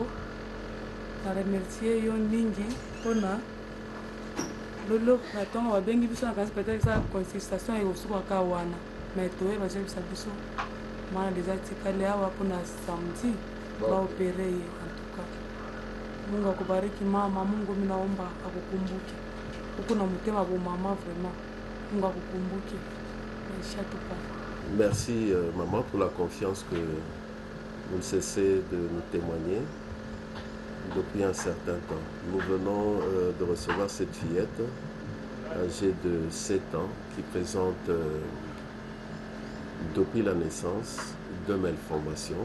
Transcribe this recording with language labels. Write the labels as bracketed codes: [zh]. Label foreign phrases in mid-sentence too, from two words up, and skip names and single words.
[ln] Na remercie yo mingi mpona lolo na ntongo babengi biso na kasi peut-être eza consultation ekosukaka wana mais toyeba zebisa biso mwana deja tikali awa mpona samedi baopere ye. [fr] En tout cas [sw] Mungu akubariki mama, Mungu minaomba akukumbuke huku na mutema bo mama, vraiment Mungu akukumbuke maisha tupa. [fr] Merci maman pour la confiance que vous ne cessez de nous témoigner depuis un certain temps. Nous venons de recevoir cette fillette âgée de 7 ans qui présente depuis la naissance 2 malformations.